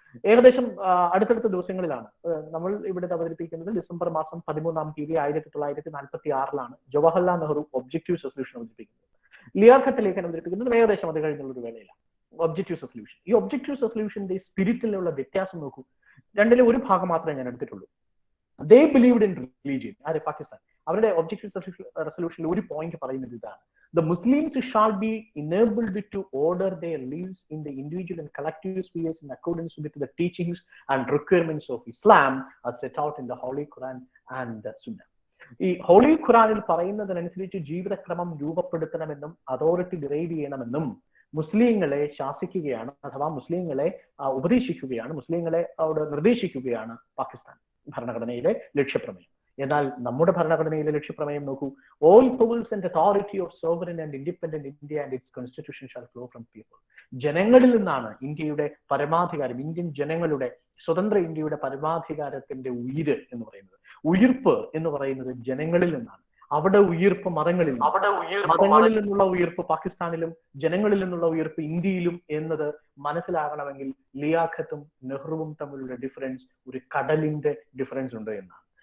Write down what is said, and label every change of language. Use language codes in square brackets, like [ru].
[ml] ഏകദേശം അടുത്തടുത്ത ദിവസങ്ങളിലാണ്. നമ്മൾ ഇവിടെ അവതരിപ്പിക്കുന്നത് ഡിസംബർ മാസം 13-ാം തീയതി 1946 ജവഹർലാൽ നെഹ്റു ഒബ്ജക്റ്റീവ് റെസൊല്യൂഷൻ അവതരിപ്പിക്കുന്നത്. ലിയാഖത്ത് അലി ഖാൻ അവതരിപ്പിക്കുന്നത് ഏകദേശം അത് കഴിഞ്ഞുള്ള ഒരു വേളയിലാണ്. ഒബ്ജക്റ്റീവ് റെസൊല്യൂഷൻ, ഈ ഒബ്ജക്റ്റീവ് റെസൊല്യൂഷന്റെ സ്പിരിറ്റിലുള്ള വ്യത്യാസം നോക്കൂ. 2-ലെ ഒരു ഭാഗം മാത്രമേ ഞാൻ എടുത്തിട്ടുള്ളൂ. [en] They believed in religion. [ml] പാകിസ്ഥാൻ അവരുടെ ഒബ്ജക്റ്റീവ് റെസൊല്യൂഷനിൽ ഒരു പോയിന്റ് പറയുന്നത് ഇതാണ്: [en] The Muslims shall be enabled to order their lives in the individual and collective spheres in accordance with the teachings and requirements of Islam as set out in the Holy Quran and the Sunnah. [ml] ഈ holy ഖുറാനിൽ പറയുന്നതിനനുസരിച്ച് ജീവിതക്രമം രൂപപ്പെടുത്തണമെന്നും authority derive ചെയ്യണമെന്നും മുസ്ലിങ്ങളെ ശാസിക്കുകയാണ്, അഥവാ മുസ്ലിങ്ങളെ ഉപദേശിക്കുകയാണ്, മുസ്ലിങ്ങളെ അവിടെ നിർദ്ദേശിക്കുകയാണ് പാകിസ്ഥാൻ ഭരണഘടനയിലെ ലക്ഷ്യപ്രമേയം. എന്നാൽ നമ്മുടെ ഭരണഘടനയിലെ ലക്ഷ്യപ്രമേയം നോക്കൂ: [en] all powers and authority of sovereign and independent India and its constitution shall flow from people. [ml] ജനങ്ങളിൽ നിന്നാണ് ഇന്ത്യയുടെ പരമാധികാരം, ഇന്ത്യൻ ജനങ്ങളുടെ സ്വതന്ത്ര ഇന്ത്യയുടെ പരമാധികാരത്തിന്റെ ഉയിര് എന്ന് പറയുന്നത്, ഉയിർപ്പ് എന്ന് പറയുന്നത് ജനങ്ങളിൽ നിന്നാണ്. അവിടെ ഉയിർപ്പ് മതങ്ങളിൽ നിന്നുള്ള ഉയിർപ്പ് പാകിസ്ഥാനിലും ജനങ്ങളിൽ നിന്നുള്ള ഉയിർപ്പ് ഇന്ത്യയിലും എന്നത് മനസ്സിലാകണമെങ്കിൽ ലിയാഖത്തും നെഹ്റുവും തമ്മിലുള്ള ഡിഫറൻസ് ഒരു കടലിന്റെ ഡിഫറൻസ് ഉണ്ട് എന്നാണ്.